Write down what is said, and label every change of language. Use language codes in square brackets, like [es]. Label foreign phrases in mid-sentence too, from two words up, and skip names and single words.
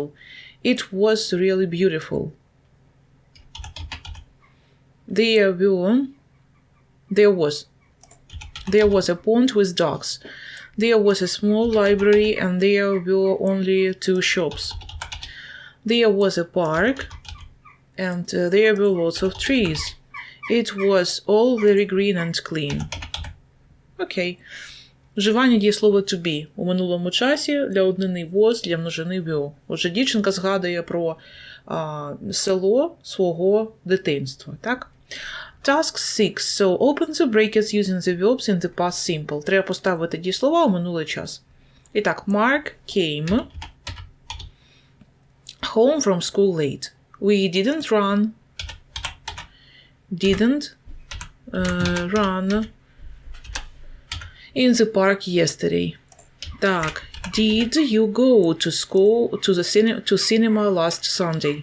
[en] It was really beautiful. There was a pond with ducks. There was a small library and there were only 2 shops. There was a park and there were lots of trees. It was all very green and clean. [uk] Окей. Вживання дієслова [en] to be [uk] у минулому часі для однини was, для множини were. Отже, дівчинка згадує про село свого дитинства, так? [en] Task 6. So, open the brackets using the verbs in the past simple. [uk] Треба поставити дієслова у минулий час. І так, [en] Mark came home from school late. We didn't run in the park yesterday. Так, did you go to school to cinema last Sunday?